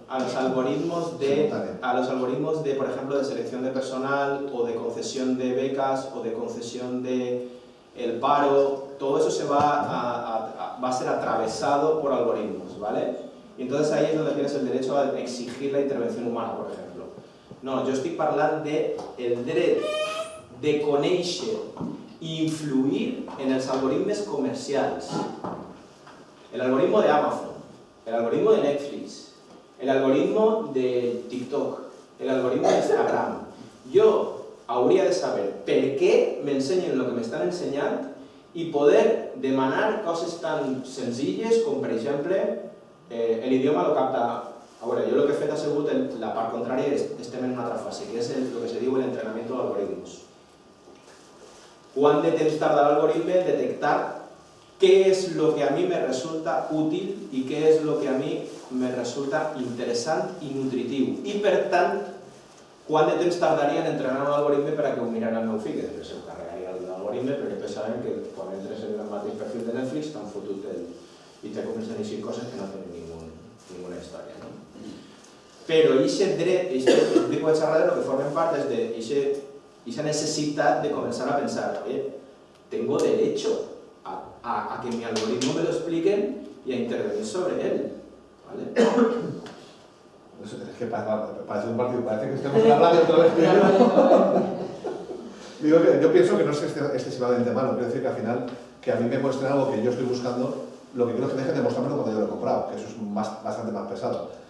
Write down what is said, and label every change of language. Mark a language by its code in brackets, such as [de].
[es] A los algoritmos de, por ejemplo, de selección de personal o de concesión de becas o de concesión de el paro. Todo eso va a ser atravesado por algoritmos, ¿vale? Y entonces ahí es donde tienes el derecho a exigir la intervención humana, por ejemplo. [ca] No, jo estic parlant del dret de conèixer i influir en els algoritmes comercials. [es] El algoritmo de Amazon, el algoritmo de Netflix, el algoritmo de TikTok, el algoritmo de Instagram. [ca] Jo hauria de saber per què m'ensenyen el que m'estan ensenyant i poder demanar coses tan senzilles com, per exemple, l'idioma lo capta. A veure, jo el que he fet ha sigut la part contrària i estem en una altra fase, que és el que se diu l'entrenamiento d'algoritmos. Quant de temps tarda l'algoritme en detectar [es] qué es lo que a mí me resulta útil y qué es lo que a mí me resulta interessant [ca] i nutritiu. I, per tant, quant de temps tardaria en entrenar un algoritme per a que ho mirara el meu fill, que després se carregaria l'algoritme, perquè després sabem que quan entres en el mateix perfil de Netflix t'han fotut i te comencen a dir coses que no tenen ninguna història. Però aquest dret, aquest tipus de xerrades, el que formen part és d'aquesta necessitat de començar a pensar [es] tengo derecho a que mi algoritmo me lo expliquen y a intervenir sobre él. ¿Vale? Es que parece un partido, parece que estamos en la radio otra vez. Digo que yo pienso que no es excesivamente malo, quiero decir que al final que a mí me muestren algo que yo estoy buscando, lo que quiero es que dejen de mostrármelo cuando yo lo he comprado, que eso es bastante más pesado.